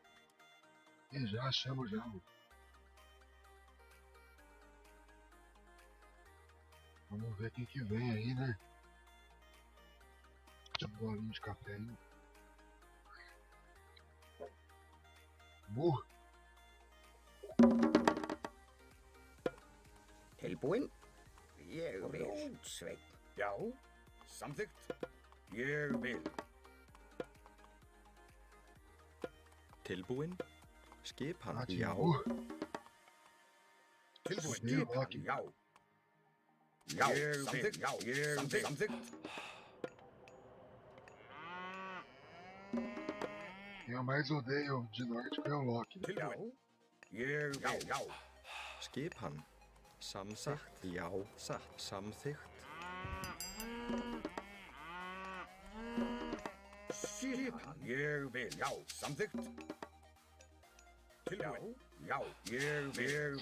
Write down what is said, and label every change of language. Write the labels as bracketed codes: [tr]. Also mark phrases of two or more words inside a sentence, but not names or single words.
[pt] E já achamos já, mano. Vamos ver quem que vem aí, né? Deixa um bolinho de café aí. Burro. [is] Tilbúin? Ég vil. Rótsveinn. Já, samþykkt. Ég vil. Tilbúin. Skipan. [pt] Ah, [is] Já. [pt] burro. [is] Tilbúin. Skipan, Skipan. Já. Já, samþykkt. Já, samþykkt. [pt] Quem eu mais odeio de Nórdico é o Loki. [is] Tilbúin. Ég vil. Já. Skipan. Samþykkt. Já. Satt. Samþykkt. Skipan. Ég vil. Já, samþykkt. Tilbúin. Já, ég vil.